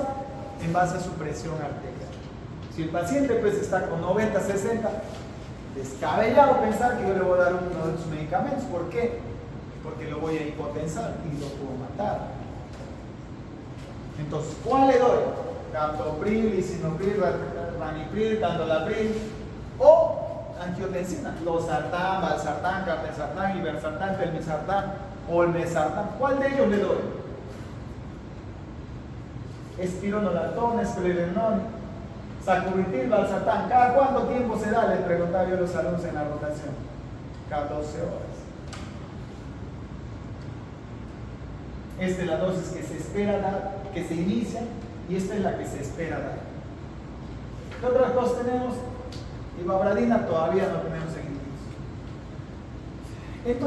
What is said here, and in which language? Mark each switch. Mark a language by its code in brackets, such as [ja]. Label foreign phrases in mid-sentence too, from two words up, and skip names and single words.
[es] En base a su presión arterial. Si el paciente pues está con 90, 60, descabellado pensar que yo le voy a dar uno de sus medicamentos. ¿Por qué? Porque lo voy a hipotensar y lo puedo matar. Entonces, ¿cuál le doy? Captopril, lisinopril, ramipril, tandolapril o angiotensina, losartán, valsartán, carbensartán, ibersartán, telmisartán, olmesartán. ¿Cuál de ellos le doy? Espironolactone, esclerenol, sacubitril, valsartán. ¿Cada cuánto tiempo se da? Les preguntaba yo a los alumnos en la rotación. Cada 12 horas. Esta es la dosis que se espera dar, que se inicia, y esta es la que se espera dar. ¿Qué otras cosas tenemos? Ibabradina todavía no tenemos en el inicio.